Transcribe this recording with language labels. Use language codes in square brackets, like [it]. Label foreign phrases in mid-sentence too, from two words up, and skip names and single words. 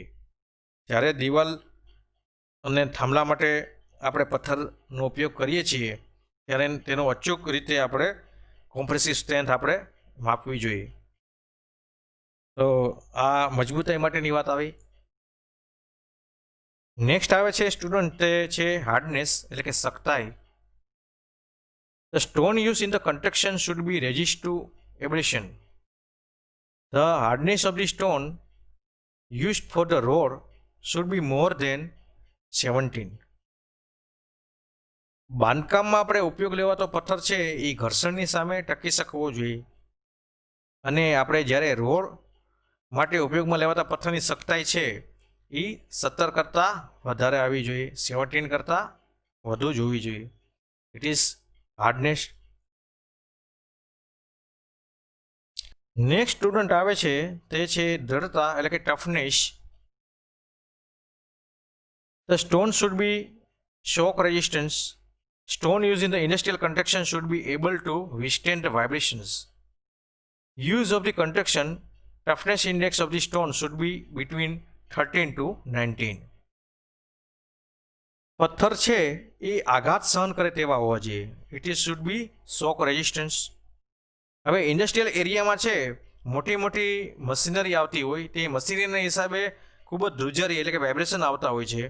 [gu] જ્યારે દિવાલ અને થાંભલા માટે આપણે પથ્થરનો ઉપયોગ કરીએ છીએ ત્યારે તેનો અચૂક રીતે આપણે [en] compressive strength [gu] આપણે માપવી જોઈએ. તો આ મજબૂતાઈ માટેની વાત આવી. નેક્સ્ટ આવે છે સ્ટુડન્ટ તે છે હાર્ડનેસ એટલે કે સખ્તાઈ. [en] The stone used in the construction should be resist to abrasion. The hardness of the stone used for the road should be more than 17. [gu] બાંધકામમાં આપણે ઉપયોગ લેવાતો પથ્થર છે એ ઘર્ષણની સામે ટકી શકવો જોઈએ. અને આપણે જ્યારે રોડ માટે ઉપયોગમાં લેવાતા પથ્થરની સખ્તાઈ છે એ 17 કરતાં વધારે આવી જોઈએ, 17 કરતાં વધુ જ હોવી જોઈએ. [en] It is hardness. [gu] નેક્સ્ટ સ્ટુડન્ટ આવે છે તે છે દ્રઢતા એટલે કે ટફનેસ. [en] The stone should be shock resistance. Stone used in the industrial construction should be able to withstand the vibrations. Use of the construction toughness index of the stone should be between 13 to 19. [gu] પથ્થર છે એ આઘાત સહન કરે તેવા હોવા જોઈએ. [en] It is should be shock resistance. [gu] હવે ઇન્ડસ્ટ્રીયલ એરિયામાં છે મોટી મોટી મશીનરી આવતી હોય તે મશીનરીના હિસાબે ખૂબ જ ધ્રુજારી એટલે કે વાઇબ્રેશન આવતા હોય છે.